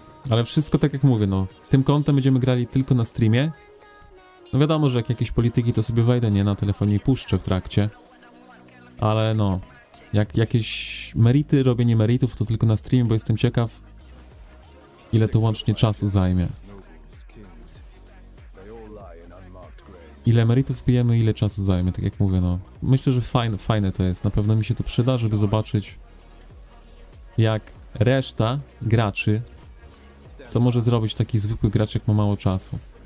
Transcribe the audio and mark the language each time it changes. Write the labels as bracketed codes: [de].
[pl] Ale wszystko tak jak mówię, no. Tym kątem będziemy grali tylko na streamie. No wiadomo, że jak jakieś polityki to sobie wejdę, nie? Na telefonie i puszczę w trakcie. Ale no. Jak jakieś merity, robienie meritów to tylko na streamie, bo jestem ciekaw, ile to łącznie czasu zajmie. [en] Nobles, kings, they all lie in unmarked graves. [pl] Ile emerytów pijemy, ile czasu zajmie, tak jak mówię, no. Myślę, że fajne to jest. Na pewno mi się to przyda, żeby zobaczyć, jak reszta graczy, co może zrobić taki zwykły gracz, jak ma mało czasu.